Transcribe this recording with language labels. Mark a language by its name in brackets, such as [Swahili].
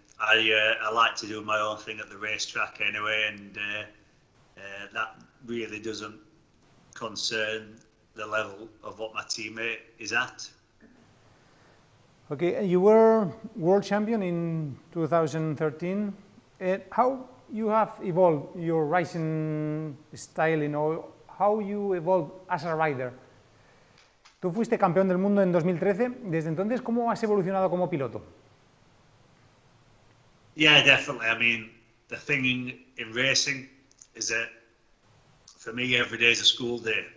[English] I like to do my own thing at the racetrack anyway, and that really doesn't concern the level of what my teammate is at. Okay, you were world champion in 2013. How you have evolved your racing style, how you evolved as a rider? [Spanish] Tú fuiste campeón del mundo en 2013. Desde entonces, ¿cómo has evolucionado como piloto? [English] Yeah, definitely. I mean, the thing in racing is that for me, every day is a school day.